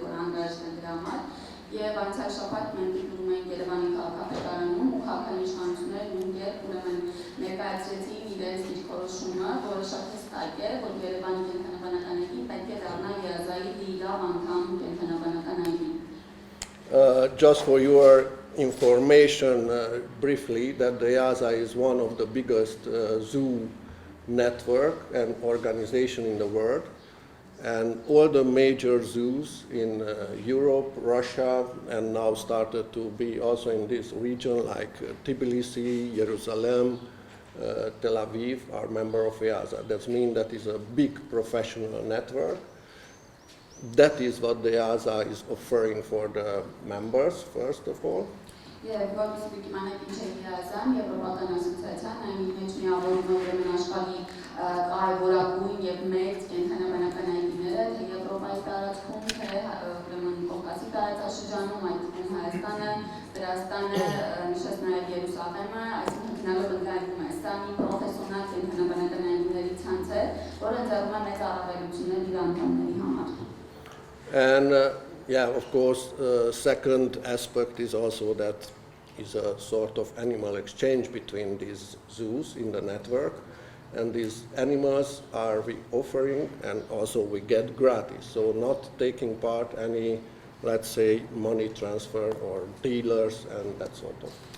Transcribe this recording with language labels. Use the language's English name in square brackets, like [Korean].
[Armenian] Եվ անցյալ շաբաթ մենք դիտում ենք Երևանի քաղաքապետարանում ու քաղաքանշանությունները նույն կերպ ուրեմն ներկայացրեցին իրենց դիրքորոշումը, որը շատ հստակ է, որ Երևանի կենդանաբանական այգին պետք է դառնա ԵԱԶԱ-ի լիիրավ անդամ կենդանաբանական այգի։ [English] Just for your information, briefly, that the EASA is one of the biggest zoo network and organization in the world. And all the major zoos in Europe, Russia, and now started to be also in this region like Tbilisi, Jerusalem, Tel Aviv are member of EASA. That means that is a big professional network. That is what the EASA is offering for the members, first of all. [Armenian] Եվ որպես դիպլոմատիկ ինժեներիազան եվրոպական ասոցիացիան այն մեջ միավորում է ուրեմն աշխարհի կարևորագույն եւ մեծ կենդանաբանական այգիները, թե Եվրոպայի տարածքում, թե ուրեմն Կովկասի տարածաշրջանում, այդ թվում Հայաստանը, Վրաստանը, նշած նաեւ Երուսաղեմը, այսինքն գնալով ընդգրկում է սա մի պրոֆեսիոնալ կենդանաբանական այգիների ցանց է, որը ձեռում է մեծ առավելություններ իր անդամների համար։ [English] And yeah, of course, second aspect is also that is a sort of animal exchange between these zoos in the network, and these animals are we offering, and also we get gratis, so not taking part any, let's say, money transfer or dealers and that sort of.